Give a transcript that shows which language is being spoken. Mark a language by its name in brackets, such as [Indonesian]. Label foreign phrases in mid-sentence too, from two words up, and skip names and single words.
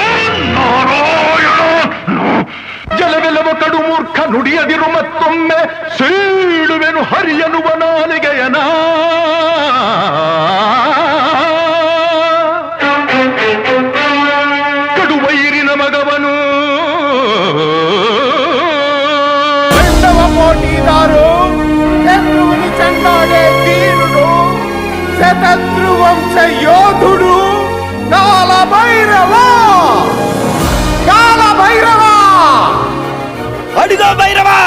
[Kannada] ಜಲವೆಲ್ಲವ ಕಡು ಮೂರ್ಖ, ನುಡಿಯದಿರು ಮತ್ತೊಮ್ಮೆ ಸೀಳುವೆನು ಹರಿಯನುವ ನಾಲಿಗೆಯನ. ಕಡುವೈರಿನ ಮಗವನು. [Telugu] పోటీదారు శత్రువుని చెండాడే తీరుడు, శతద్రు వంశ యోధుడు కాల భైరవ. కాల భైరవ, అడిగో భైరవ.